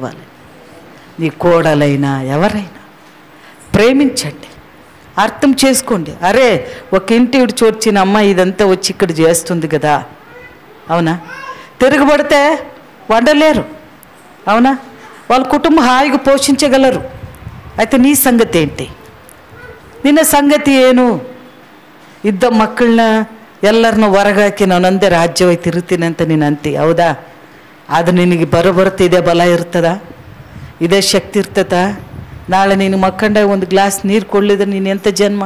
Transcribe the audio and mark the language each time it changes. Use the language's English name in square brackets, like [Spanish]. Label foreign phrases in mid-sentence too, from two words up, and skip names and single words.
[Telugu] వాళ్ళని, నీ కోడలైనా ఎవరైనా ప్రేమించండి, అర్థం చేసుకోండి. అరే, ఒక ఇంటి చోర్చిన అమ్మ ఇదంతా వచ్చి ఇక్కడ చేస్తుంది కదా. అవునా? తిరగబడితే వండలేరు. అవునా? వాళ్ళ కుటుంబం హాయిగా పోషించగలరు. అయితే నీ ಸಂಗತಿ ఏంటి? [Kannada] ನಿನ್ನ ಸಂಗತಿ ಏನು? ಇದ್ದ ಮಕ್ಕಳನ್ನ ಎಲ್ಲರನ್ನೂ ಹೊರಗಾಕಿ ನಾನೊಂದೇ ರಾಜ್ಯವಾಗಿ ತಿರುತ್ತೀನಿ ಅಂತ ನೀನು ಅಂತಿ. ಹೌದಾ? ಅದು ನಿನಗೆ ಬರುತ್ತೆ, ಇದೇ ಬಲ ಇರ್ತದ, ಇದೇ ಶಕ್ತಿ ಇರ್ತದ? ನಾಳೆ ನೀನು ಮಕ್ಕಂಡಾಗ ಒಂದು ಗ್ಲಾಸ್ ನೀರು ಕೊಡಲಿದ್ರೆ ನೀನು ಎಂಥ ಜನ್ಮ?